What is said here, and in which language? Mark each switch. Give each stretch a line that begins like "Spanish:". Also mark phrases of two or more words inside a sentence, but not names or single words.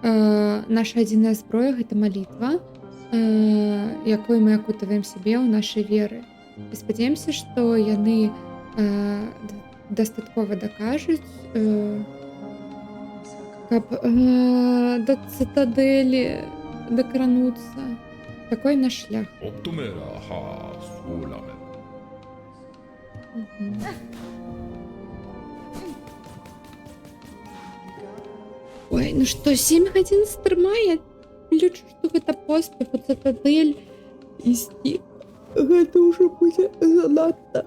Belarusian: наша адзіная зброя гэта малітва, якой мы акутваем сябе ў нашай веры. І спадзяемся, што яны дастаткова дакажуць, каб да цытадэлі дакрануцца. Такой наш шлях. Optumera ha sulamen. Ой, ну што, 7 гадзін стрыма, я лічу, што гэта поспех у цытадэль ісці. Гэта ўжо будзе занадта.